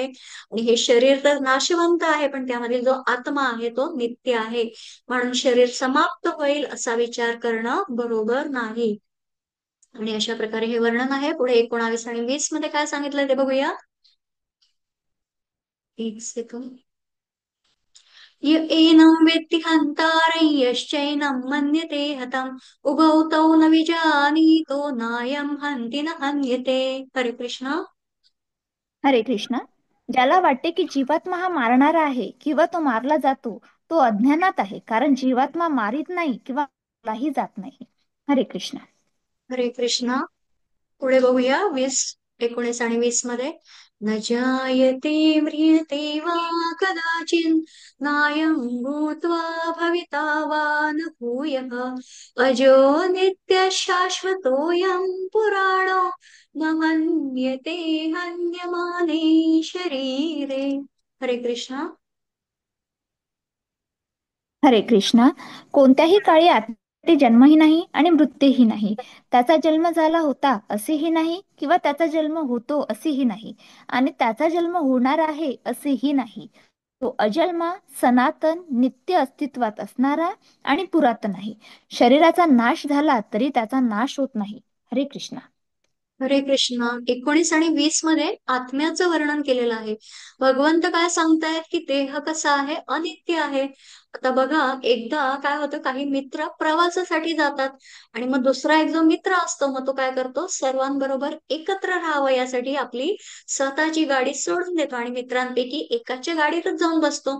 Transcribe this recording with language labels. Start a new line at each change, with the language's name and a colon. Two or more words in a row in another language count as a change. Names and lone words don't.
Marathi: आणि हे शरीर तर नाशवंत आहे पण त्यामध्ये जो आत्मा आहे तो नित्य आहे. म्हणून शरीर समाप्त होईल असा विचार करणं बरोबर नाही. आणि अशा प्रकारे हे वर्णन आहे. पुढे 19 आणि 20 मध्ये काय सांगितलं ते बघूया. एक सेकंद.
Sanskrit: एनं वेत्ति हन्तारं यश्चैनं मन्यते हतम् उभौ तौ न विजानीतो नायं हन्ति न हन्यते.
Marathi: हरे कृष्ण. हरे कृष्ण. ज्याला वाटते की जीवात्मा हा मारणारा आहे किंवा तो मारला जातो, तो अज्ञानात आहे. कारण जीवात्मा मारित नाही किंवा मारलाही जात नाही. हरे कृष्ण. हरे कृष्ण. पुढे बघूया 20, 19 आणि 20 मध्ये.
Sanskrit: न जायते म्रियते वा कदाचिन नायं भूत्वा भविता वा न भूयः अजो नित्य शाश्वतोऽयं पुराणो न मन्यते हन्यमाने शरीरे.
Marathi: हरे कृष्ण. हरे कृष्ण. कोणत्याही काळी ते जन्मही नाही आणि मृत्यूही नाही. त्याचा जन्म झाला होता असेही नाही किंवा त्याचा जन्म होतो असेही नाही आणि त्याचा जन्म होणार आहे असेही नाही. तो अजन्मा, सनातन, नित्य अस्तित्वात असणारा आणि पुरातन आहे. शरीराचा नाश झाला तरी त्याचा नाश होत नाही. हरे कृष्णा. हरे कृष्णा. 19 आणि 20 मध्ये आत्म्याचं वर्णन केलेलं आहे. भगवंत काय सांगतायत की देह कसा आहे, अनित्य आहे. आता बघा, एकदा काय होतं, काही मित्र प्रवासासाठी जातात आणि मग दुसरा एक जो मित्र असतो मग तो काय करतो, सर्वांबरोबर एकत्र राहावं यासाठी आपली स्वतःची गाडी सोडून देतो आणि मित्रांपैकी एकाच्या गाडीतच जाऊन बसतो.